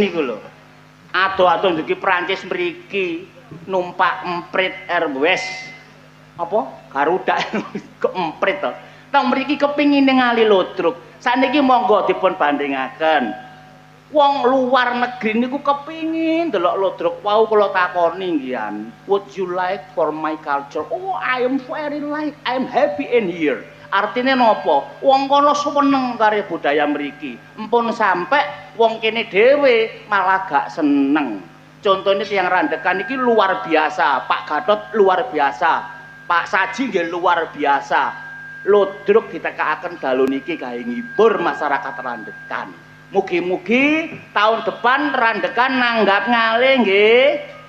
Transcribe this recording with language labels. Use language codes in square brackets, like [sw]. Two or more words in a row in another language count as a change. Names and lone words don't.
[jv] niku lho ado-ado ndugi Prancis mriki numpak Emprit Airways apa Garuda kok Emprit to teng mriki kepingin ningali ludruk sakniki monggo dipun bandingaken wong luar negeri niku kepingin delok ludruk wau kula takoni nggih [en] would you like for my culture oh I am very like I am happy in here [jv] artine napa wong kono seneng karo budaya mriki empun sampe wong kene dhewe malah gak seneng contohnya tiyang randekan iki luar biasa Pak Gatot luar biasa Pak Saji nggih luar biasa ludruk ditekakaken dalu niki kae ngibur masyarakat randekan mugi-mugi tahun depan randekan nanggap ngalih nggih.